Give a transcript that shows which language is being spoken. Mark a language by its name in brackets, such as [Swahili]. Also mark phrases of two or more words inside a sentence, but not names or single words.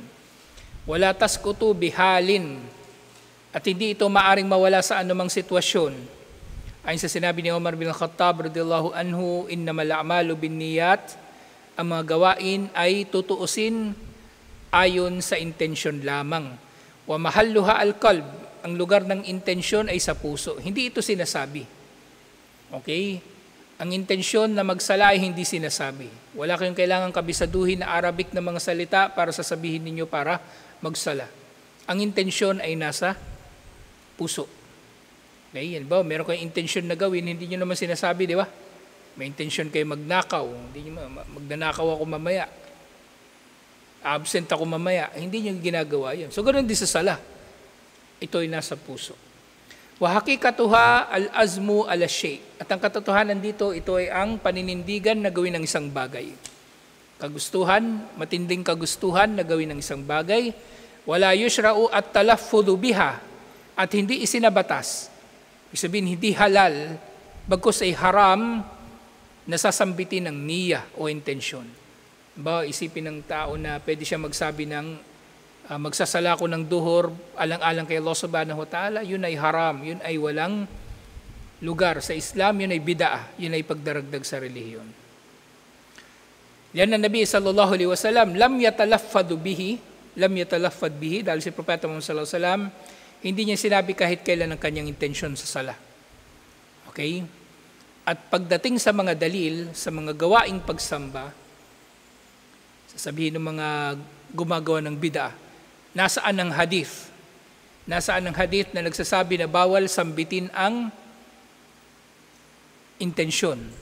[Arabic] ولا تسقط بحال, [Filipino] at hindi ito maaring mawala sa anumang sitwasyon. Ayon sa sinabi ni Umar bin Khattab [Arabic] رضي الله عنه, إنما الأعمال بالنيات, [Filipino] ang mga gawain ay tutuusin ayon sa intensyon lamang. [Arabic] ومحلها القلب, [Filipino] ang lugar ng intensyon ay sa puso. Hindi ito sinasabi. Okay? Ang intensyon na magsala ay hindi sinasabi. Wala kayong kailangang kabisaduhin na Arabic na mga salita para sasabihin ninyo para magsala. Ang intensyon ay nasa puso. Okay, yan ba? Meron kayong intensyon na gawin, hindi nyo naman sinasabi, di ba? May intensyon kayo magnakaw. Hindi nyo, magnanakaw ako mamaya. Absent ako mamaya. Hindi nyo ginagawa yan. So, ganoon din sa sala. Ito ay nasa puso. [Arabic] وحقيقتها العزم على شيء. [Filipino] At ang katotohanan dito, ito ay ang paninindigan na gawin ng isang bagay. Kagustuhan, matinding kagustuhan na gawin ng isang bagay. [Arabic] ولا يشرع التلفظ بها. [Filipino] At hindi isinabatas. Ibig sabihin, hindi halal, bagkus ay haram na sasambitin ng niya o intensyon. Ba, isipin ng tao na pwede siya magsabi ng magsasala ko ng duhur, alang-alang kay Allah [Arabic] سبحانه وتعالى, [Filipino] yun ay haram, yun ay walang lugar sa Islam, yun ay bid'ah, yun ay pagdaragdag sa relihiyon. Yan ang [Arabic] النبي صلى الله عليه وسلم لم يتلفظ به, [Filipino] dahil si Propeta Muhammad [Arabic] صلى الله عليه وسلم, [Filipino] hindi niya sinabi kahit kailan ang kanyang intensyon sa sala. Okay? At pagdating sa mga dalil, sa mga gawaing pagsamba, sasabihin ng mga gumagawa ng bid'ah, nasaan ang hadith? Nasaan ang hadith na nagsasabi na bawal sambitin ang intensyon?